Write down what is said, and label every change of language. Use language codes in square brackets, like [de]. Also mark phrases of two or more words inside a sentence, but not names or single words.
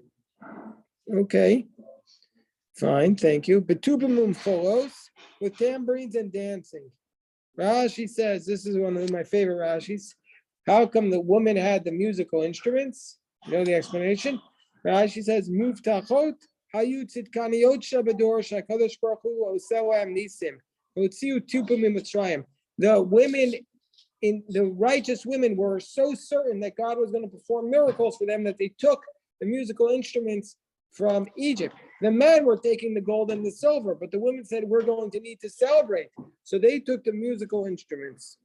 [en] Okay. Fine, thank you. [he] בתופים ובמחלות, [en] with tambourines and dancing. Rashi says, this is one of my favorite Rashis. How come the woman had the musical instruments? You know the explanation? Rashi says, [he] מובטחות היו צדקניות שבדור שהקדוש ברוך הוא עושה להם נסים הוציאו תופים ממצרים. [en] The women, in the righteous women, were so certain that God was going to perform miracles for them that they took the musical instruments from Egypt. The men were taking the gold and the silver, but the women said, we're going to need to celebrate. So they took the musical instruments.